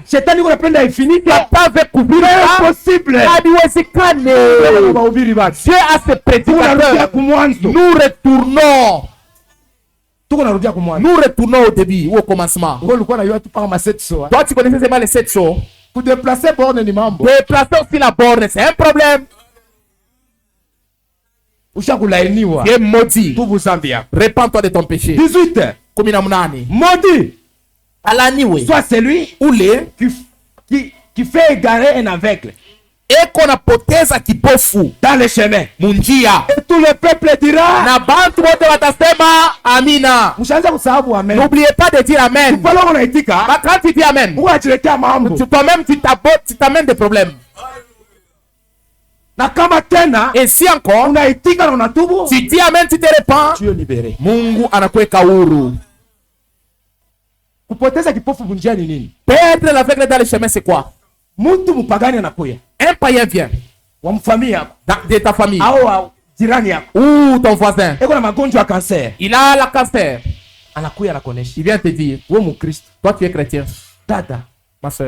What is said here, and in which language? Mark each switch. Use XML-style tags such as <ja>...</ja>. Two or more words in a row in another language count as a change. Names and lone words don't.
<fr>C'est pas avec impossible. Dieu a ses prédicateurs. Nous retournons. Nous retournons au début ou au commencement. Toi, tu connaissais seulement les 7 jours. Pour déplacer borne</fr> <sw>ni mambo.</sw> <fr>Déplacer aussi la borne, c'est un problème. Tu es maudit. Répands-toi de ton péché. 18. Maudit. Soit celui qui fait égarer un aveugle. Et qu'on a</fr> <sw>poteza kipofu</sw> <fr>dans les chemins.</fr> <sw>Munjia.</sw> <fr>Et tout le peuple dira.</fr> <sw>Na bantu wote watasema amina.</sw> <fr>N'oubliez pas de dire amen. Quand tu dis amen, toi-même tu t'amènes des problèmes. Et si encore tu dis amen, tu te répands, tu es libéré.</fr> <sw>Mungu anakuweka huru.</sw> <fr>Perdre l'aveugle dans les chemins, c'est quoi? Un païen vient de ta famille ou ton voisin, il a la cancer, il vient te dire, toi tu es chrétien, ma soeur,</fr>